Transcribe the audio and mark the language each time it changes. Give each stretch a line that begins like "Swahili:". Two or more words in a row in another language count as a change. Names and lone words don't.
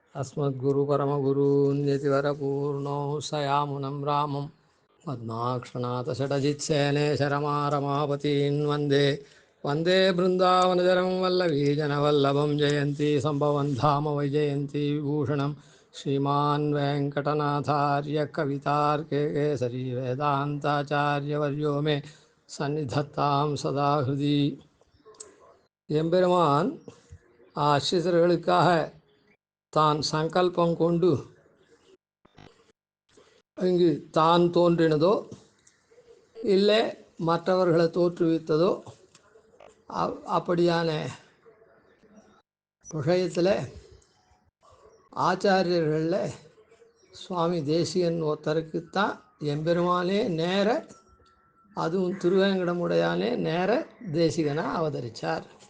Sanskrit: अस्मद्गुरुपरमगुरून्यतिवरपूर्णो सयामुनं रामं पद्माक्षणाथषडजित्सेनेशरमारमापतीन् वन्दे वन्दे बृन्दावनचरं वल्लवीजनवल्लभं जयन्ती सम्भवन् धाम वैजयन्ती विभूषणं श्रीमान् वेङ्कटनाथार्य कवितार्के केसरी वेदान्ताचार्यवर्यो मे सन्निधत्तां सदा हृदि
Tamil: எம்பெருமான் ஆசிரியர்களுக்காக தான் சங்கல்பம் கொண்டு இங்கு தான் தோன்றினதோ இல்லை மற்றவர்களை தோற்றுவித்ததோ அப்படியான விஷயத்தில் ஆச்சாரியர்களில் சுவாமி தேசிகன் ஒருத்தருக்குத்தான் எம்பெருமானே நேர அதுவும் திருவேங்கடமுடையானே நேர தேசிகனாக அவதரித்தார்.